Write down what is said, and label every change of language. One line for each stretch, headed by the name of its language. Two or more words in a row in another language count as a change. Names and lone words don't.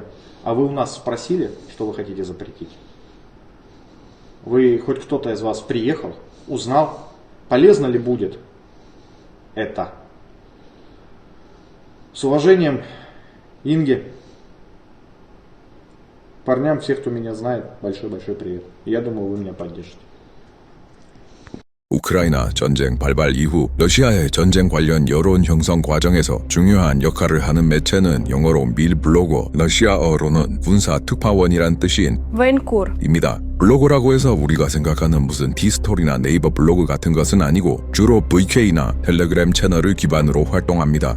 Russian: А вы у нас спросили, что вы хотите запретить? Вы, хоть кто-то из вас приехал, узнал, полезно ли будет это? С уважением, Инге, парням, всех, кто меня знает, большой-большой привет. Я думаю, вы меня поддержите.
Korean: 우크라이나 전쟁 발발 이후 러시아의 전쟁 관련 여론 형성 과정에서 중요한 역할을 하는 매체는 영어로 밀블로거, 러시아어로는 군사 특파원이란 뜻인 военкор. 블로그라고 해서 우리가 생각하는 무슨 디스토리나 네이버 블로그 같은 것은 아니고 주로 VK나 텔레그램 채널을 기반으로 활동합니다.